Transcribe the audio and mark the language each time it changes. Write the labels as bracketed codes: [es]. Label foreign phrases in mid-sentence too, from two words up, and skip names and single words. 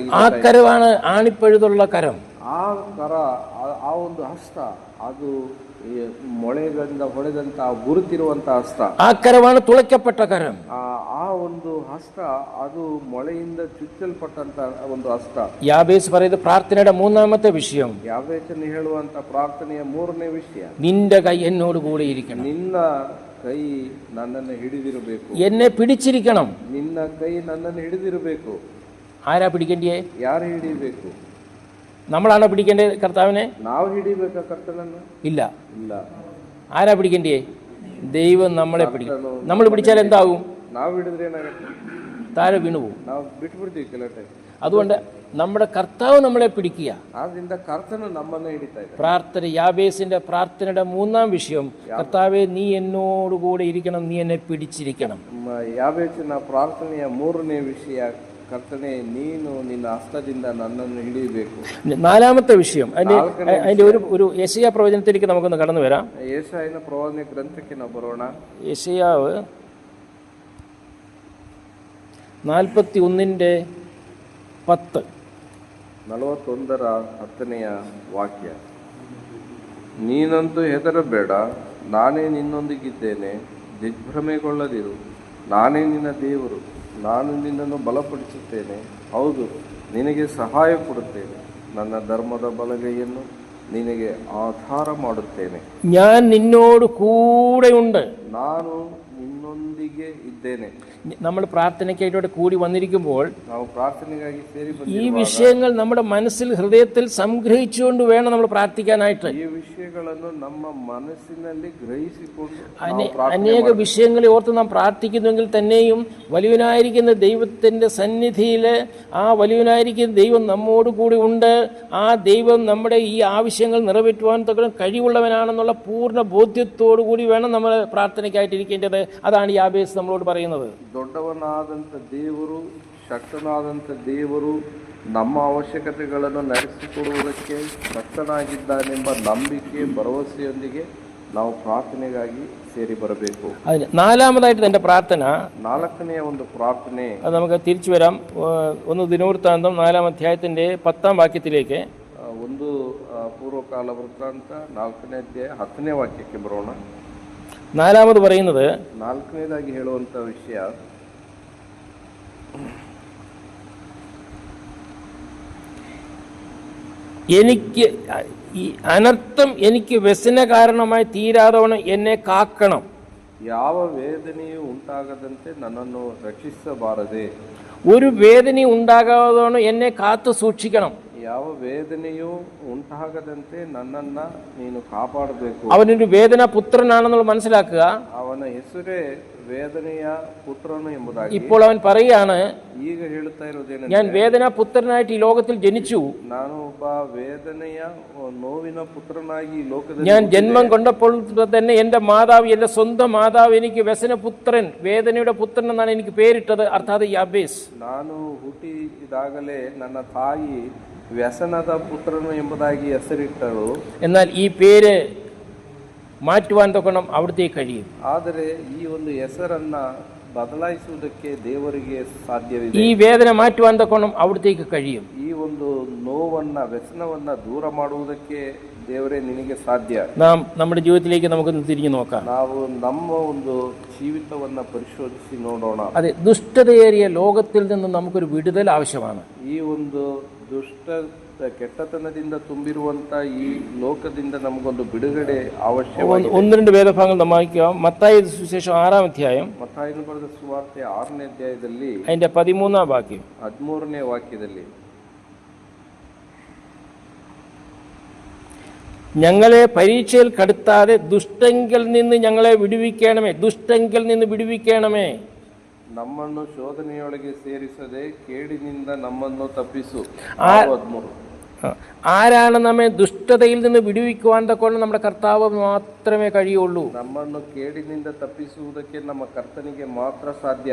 [ml] ആ കരമാണ് ആണിപ്പഴുതുള്ള കരം. [kn] ಆ ಕರ, ಆ ಒಂದು ಹಸ್ತ, ಅದು ಮೊಳೆಗಳಿಂದ ಹೊಡೆದಂತ ಗುರುತಿರುವಂತ ಹಸ್ತ. [ml] ആ കരമാണ് തുളയ്ക്കപ്പെട്ട കരം. [kn] ಆ ಒಂದು ಹಸ್ತ, ಅದು ಮೊಳೆಯಿಂದ ಚುಚ್ಚಲ್ಪಟ್ಟಂತ ಒಂದು ಹಸ್ತ. [ml] യാബേസ് പറയുന്നത് പ്രാർത്ഥനയുടെ മൂന്നാമത്തെ വിഷയം. [kn] ಯಾಬೇಚನ ಹೇಳುವಂತ ಪ್ರಾರ್ಥನೆಯ ಮೂರನೇ ವಿಷಯ, [ml] നിന്റെ കൈ എന്നോട് കൂടെ ഇരിക്കണം. [kn] ನಿನ್ನ ಕೈ ನನ್ನನ್ನು ಹಿಡಿದಿರಬೇಕು. [ml] എന്നെ പിടിച്ചിരിക്കണം. [kn] ನಿನ್ನ ಕೈ ನನ್ನನ್ನು ಹಿಡಿದಿರಬೇಕು. [ml] ആരാ പിടിക്കേണ്ടിയേ? [kn] ಯಾರು ಹಿಡಿಬೇಕು? [ml] നമ്മളാണോ പിടിക്കേണ്ടത് കർത്താവിനെ? [kn] ನಾವು ಹಿಡಿಬೇಕಾ ಕರ್ತನನ್ನು? [ml] ഇല്ല. [kn] ಇಲ್ಲ. [ml] ആരാ പിടിക്കേണ്ടിയേ? ദൈവം നമ്മളെ പിടിക്കും. നമ്മൾ പിടിച്ചാൽ എന്താകും? [kn] ನಾವು ಹಿಡಿದ್ರೆ ಏನಾಗುತ್ತೆ? [ml] താഴെ വീണുപോകും. [kn] ನಾವು ಬಿಟ್ಬಿಡ್ತೀವಿ ಕೆಲವು ಟೈಮ್. [ml] അതുകൊണ്ട് നമ്മുടെ കർത്താവ് നമ്മളെ പിടിക്കുക. [kn] ಆದ್ರಿಂದ ಕರ್ತನು ನಮ್ಮನ್ನು ಹಿಡಿತಾ ಇದ್ದಾನೆ. [ml] പ്രാർത്ഥന, യാബേസിന്റെ പ്രാർത്ഥനയുടെ മൂന്നാം വിഷയം, കർത്താവേ നീ എന്നോടുകൂടെ ഇരിക്കണം, നീ എന്നെ പിടിച്ചിരിക്കണം. [kn] ಯಾಬೇಚಿನ ಪ್ರಾರ್ಥನೆಯ ಮೂರನೇ ವಿಷಯ, ಕರ್ತನೆ ನೀನು ನಿನ್ನ ಹಸ್ತದಿಂದ ನನ್ನನ್ನು ಹಿಡಿಯಬೇಕು. [ml] നാലാമത്തെ വിഷയം, അതിന്റെ ഒരു യെശയ്യാ പ്രവചനത്തിലേക്ക് നമുക്കൊന്ന് കടന്നു വരാം. [kn] ಯೆಶಾಯನ ಪ್ರವಾದನೆ ಗ್ರಂಥಕ್ಕೆ ನಾವು ಬರೋಣ. [ml] യെശയ്യാവ് 41:10. [kn] 41:10 ವಾಕ್ಯ. ನೀನಂತೂ ಹೆದರಬೇಡ, ನಾನೇ ನಿನ್ನೊಂದಿಗಿದ್ದೇನೆ, ದಿಗ್ಭ್ರಮೆಗೊಳ್ಳದಿರು, ನಾನೇ ನಿನ್ನ ದೇವರು, ನಾನು ನಿನ್ನನ್ನು ಬಲಪಡಿಸುತ್ತೇನೆ, ಹೌದು ನಿನಗೆ ಸಹಾಯ ಕೊಡುತ್ತೇನೆ, ನನ್ನ ಧರ್ಮದ ಬಲಗೈಯನ್ನು ನಿನಗೆ ಆಧಾರ ಮಾಡುತ್ತೇನೆ. [ml] ഞാൻ നിന്നോട് കൂടെയുണ്ട്. [kn] ನಾನು ನಿನ್ನೊಂದಿಗೆ ಇದ್ದೇನೆ. [ml] നമ്മൾ പ്രാർത്ഥനയ്ക്കായിട്ട് കൂടി വന്നിരിക്കുമ്പോൾ [kn] ನಾವು ಪ್ರಾರ್ಥನೆಗಾಗಿ ಸೇರಿ [ml] ഈ വിഷയങ്ങൾ നമ്മുടെ മനസ്സിൽ ഹൃദയത്തിൽ സംഗ്രഹിച്ചുകൊണ്ട് വേണം നമ്മൾ പ്രാർത്ഥിക്കാനായിട്ട്. [kn] ಈ ವಿಷಯಗಳನ್ನು ನಮ್ಮ ಮನಸ್ಸಿನಲ್ಲಿ ಗ್ರಹಿಸಿಕೊಂಡು [ml] അനേക വിഷയങ്ങളെ ഓർത്ത് നാം പ്രാർത്ഥിക്കുന്നുവെങ്കിൽ തന്നെയും വലിയവനായിരിക്കുന്ന ദൈവത്തിൻ്റെ സന്നിധിയിൽ ആ വലിയവനായിരിക്കുന്ന ദൈവം നമ്മോട് കൂടി ഉണ്ട്. ആ ദൈവം നമ്മുടെ ഈ ആവശ്യങ്ങൾ നിറവേറ്റുവാൻ തക്ക കഴിവുള്ളവനാണെന്നുള്ള പൂർണ്ണ ബോധ്യത്തോടു കൂടി വേണം നമ്മൾ പ്രാർത്ഥനയ്ക്കായിട്ടിരിക്കേണ്ടത്. അതാണ് യാബേസ് നമ്മളോട് പറയുന്നത്. [kn] ದೊಡ್ಡವನಾದಂಥ ದೇವರು, ಶಕ್ತನಾದಂಥ ದೇವರು ನಮ್ಮ ಅವಶ್ಯಕತೆಗಳನ್ನು ನಡೆಸಿಕೊಡುವುದಕ್ಕೆ ಶಕ್ತನಾಗಿದ್ದಾನೆಂಬ ನಂಬಿಕೆ, ಭರವಸೆಯೊಂದಿಗೆ ನಾವು ಪ್ರಾರ್ಥನೆಗಾಗಿ ಸೇರಿ ಬರಬೇಕು. [ml] നാലാമതായിട്ട് എൻ്റെ പ്രാർത്ഥന, [kn] ನಾಲ್ಕನೆಯ ಒಂದು ಪ್ರಾರ್ಥನೆ, [ml] അത് നമുക്ക് തിരിച്ചു വരാം. ഒന്ന് ദിനവൃത്താന്തം 4-ാം അധ്യായത്തിൻ്റെ 10-ാം വാക്യത്തിലേക്ക്. [kn] ಒಂದು ಪೂರ್ವಕಾಲ ವೃತ್ತಾಂತ 4ನೇ ಅಧ್ಯಾಯ 10ನೇ ವಾಕ್ಯಕ್ಕೆ ಬರೋಣ. [ml] നാലാമത് പറയുന്നത്, [kn] ನಾಲ್ಕನೇದಾಗಿ ಹೇಳುವಂಥ ವಿಷಯ, [ml] എനിക്ക് ഈ അനർത്ഥം എനിക്ക് വ്യസന കാരണമായി തീരാതവണ്ണം എന്നെ കാക്കണം. [kn] ಯಾವ ವೇದನೆಯೂ ಉಂಟಾಗದಂತೆ ನನ್ನನ್ನು ರಕ್ಷಿಸಬಾರದೆ. [ml] ഒരു വേദനയും ഉണ്ടാകാതവണ്ണം എന്നെ കാത്തു സൂക്ഷിക്കണം. [kn] ಯಾವ ವೇದನೆಯೂ ಉಂಟಾಗದಂತೆ ನನ್ನನ್ನ ನೀನು ಕಾಪಾಡಬೇಕು. [ml] അവനൊരു വേദന പുത്രനാണെന്നുള്ള മനസ്സിലാക്കുക. [kn] ಅವನ ಹೆಸರೇ ವೇದನೆಯ ಪುತ್ರನು ಎಂಬುದಾಗಿ. [ml] ഇപ്പോൾ അവൻ പറയുകയാണ്, [kn] ಈಗ ಹೇಳುತ್ತಾ ಇರುವುದೇನೆಂದರೆ, [ml] ഞാൻ വേദന പുത്രനായിട്ട് ഈ ലോകത്തിൽ ജനിച്ചു. [kn] ನಾನು ಒಬ್ಬ ವೇದನೆಯ ನೋವಿನ ಪುತ್ರನಾಗಿ ಈ ಲೋಕದಲ್ಲಿ [ml] ഞാൻ ജന്മം കൊണ്ടപ്പോൾ തന്നെ എൻ്റെ മാതാവ്, എൻ്റെ സ്വന്തം മാതാവ് എനിക്ക് വ്യസനപുത്രൻ, വേദനയുടെ പുത്രൻ എന്നാണ് എനിക്ക് പേരിട്ടത്. അർത്ഥാത് യാബേസ്. [kn] ನಾನು ಹುಟ್ಟಿದಾಗಲೇ ನನ್ನ ತಾಯಿ ವ್ಯಸನದ ಪುತ್ರನು ಎಂಬುದಾಗಿ ಹೆಸರಿಟ್ಟರು. [ml] എന്നാൽ ഈ പേര് മാറ്റുവാൻ തക്കണം അവിടുത്തേക്ക് കഴിയും. [kn] ಆದರೆ ಈ ಒಂದು ಹೆಸರನ್ನ ಬದಲಾಯಿಸುವುದಕ್ಕೆ ದೇವರಿಗೆ ಸಾಧ್ಯವಿದೆ. [ml] ഈ വേദന മാറ്റുവാൻ തക്കണം അവിടുത്തേക്ക് കഴിയും. [kn] ಈ ಒಂದು ನೋವನ್ನ, ವ್ಯಸನವನ್ನ ದೂರ ಮಾಡುವುದಕ್ಕೆ ದೇವರೇ ನಿನಗೆ ಸಾಧ್ಯ. [ml] നാം നമ്മുടെ ജീവിതത്തിലേക്ക് നമുക്കൊന്ന് തിരിഞ്ഞു നോക്കാം. [kn] ನಾವು ನಮ್ಮ ಒಂದು ಜೀವಿತವನ್ನ ಪರಿಶೋಧಿಸಿ ನೋಡೋಣ. [ml] അതെ, ദുഷ്ടതയേറിയ ലോകത്തിൽ നിന്ന് നമുക്കൊരു വിടുതൽ ആവശ്യമാണ്. [kn] ಈ ಒಂದು ಕೆಟ್ಟತನದಿಂದ ತುಂಬಿರುವಂತ ಈ ಲೋಕದಿಂದ ನಮಗೊಂದು ಬಿಡುಗಡೆ ಅವಶ್ಯವಾಗಿದೆ. [ml] 1-2 വേദഭാഗങ്ങൾ നമ്മൾ വായിക്കാം. മത്തായി സുവിശേഷം 6-ാം അധ്യായം, [kn] ಮತ್ತಾಯನು ಬರೆದ ಸುವಾರ್ತೆ 6ನೇ ಅಧ್ಯಾಯದಲ್ಲಿ [ml] അതിന്റെ 13-ാം വാക്യം. [kn] 13ನೇ ವಾಕ್ಯದಲ್ಲಿ, [ml] ഞങ്ങളെ പരീക്ഷയിൽ കടത്താതെ ദുഷ്ടങ്കിൽ നിന്ന് ഞങ്ങളെ വിടുവിക്കണമേ. ദുഷ്ടങ്കിൽ നിന്ന് വിടുവിക്കണമേ. [kn] ನಮ್ಮನ್ನು ಶೋಧನೆಯೊಳಗೆ ಸೇರಿಸದೆ ಕೇಡಿನಿಂದ ನಮ್ಮನ್ನು ತಪ್ಪಿಸು. 13. [ml] ആരാണ് നമ്മെ ദുഷ്ടതയിൽ നിന്ന് വിടുവിക്കുവാൻ തക്കോണം? നമ്മുടെ കർത്താവ് മാത്രമേ കഴിയുള്ളൂ. [kn] ನಮ್ಮನ್ನು ಕೇಡಿನಿಂದ ತಪ್ಪಿಸುವುದಕ್ಕೆ ನಮ್ಮ ಕರ್ತನಿಗೆ ಮಾತ್ರ ಸಾಧ್ಯ.